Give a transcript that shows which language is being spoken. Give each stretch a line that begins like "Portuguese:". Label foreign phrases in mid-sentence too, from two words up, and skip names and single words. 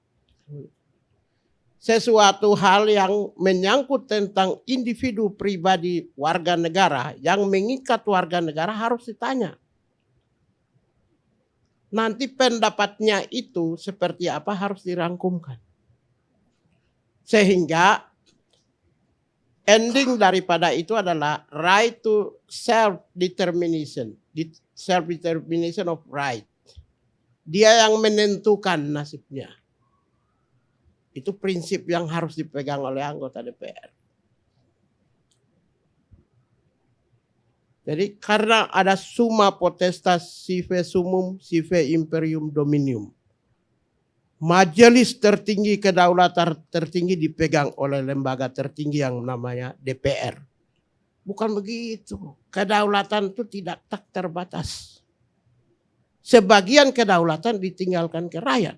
Indonesian: Sesuatu hal yang menyangkut tentang individu pribadi warga negara yang mengikat warga negara harus ditanya. Nanti pendapatnya itu seperti apa harus dirangkumkan. Sehingga ending daripada itu adalah
English: right to self-determination. Self-determination of right.
Indonesian: Dia yang menentukan nasibnya. Itu prinsip yang harus dipegang oleh anggota DPR. Jadi karena ada
Latin: summa potestas sive summum sive imperium dominium.
Indonesian: Majelis tertinggi kedaulatan tertinggi dipegang oleh lembaga tertinggi yang namanya DPR. Bukan begitu. Kedaulatan itu tidak tak terbatas. Sebagian kedaulatan ditinggalkan ke rakyat.